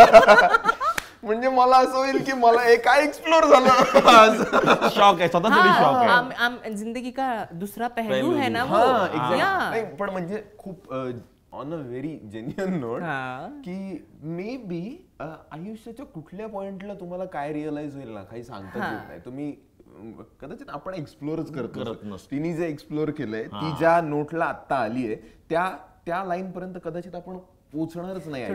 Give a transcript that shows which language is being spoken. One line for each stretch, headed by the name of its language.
Marathi: म्हणजे मला असं होईल की मला हे काय एक्सप्लोर झालं. शॉक आहे, स्वतःच शॉक आहे.
Hindi: जिंदगी का दुसरा पहलू है ना वो.
Marathi: पण म्हणजे खूप
English: on a very genuine note
Marathi: की मे बी आयुष्याच्या कुठल्या पॉइंटला तुम्हाला काय रिअलाइज होईल ना, काही सांगता येत नाही. तुम्ही कदाचित आपण एक्सप्लोरच करतो. तिने जे एक्सप्लोर केलंय, ती ज्या नोटला आता आली आहे त्या लाईन पर्यंत कदाचित आपण पोहोचणारच नाही.